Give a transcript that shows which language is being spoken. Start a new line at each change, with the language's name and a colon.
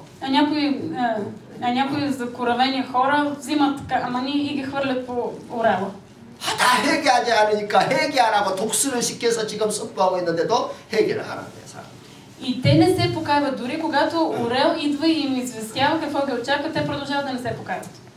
Bulgarian: А някои закоравени хора взимат камъни и ги хвърлят по орела.
Korean: 다 회개하지 않으니까 회개 안 하고 독수리를 시켜서 지금 선포하고 있는데도 회개를 안 하는 거예요.
Bulgarian: И те не се покайват. Дори когато орел идва и им известява какво ги очаква, те продължават да не се покайват.